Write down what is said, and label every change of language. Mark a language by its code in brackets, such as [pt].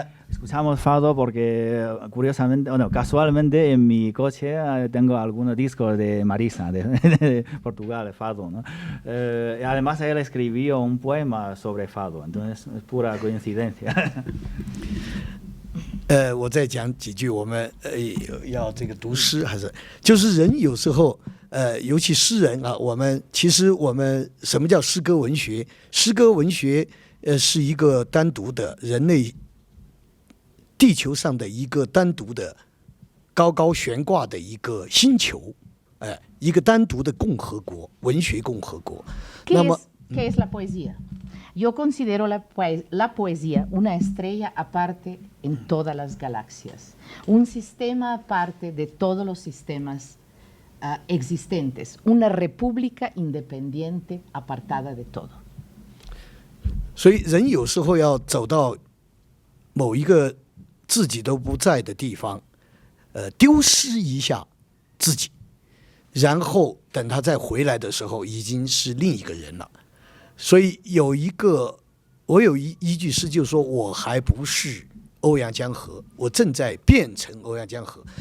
[es] Escuchamos fado porque curiosamente, bueno, casualmente en mi coche tengo algunos discos de Marisa, de Portugal, de fado, ¿no? Y además él escribió un poema sobre fado, entonces es pura coincidencia. [zh] 我再讲几句，我们要这个读诗还是就是人有时候尤其诗人啊，其实我们什么叫诗歌文学？诗歌文学是一个单独的人类地球上的一个单独的高高悬挂的一个星球，一个单独的共和国，文学共和国。那么 [es] ¿Qué es la poesía? Yo considero la poesía una estrella aparte en todas las galaxias, un sistema aparte de todos los sistemas existentes, una república independiente apartada de todo. [zh] 所以人有时候要走到某一个自己都不在的地方，丢失一下自己，然后等他再回来的时候，已经是另一个人了。所以我有一句诗，就是说我还不是欧阳江河，我正在变成欧阳江河。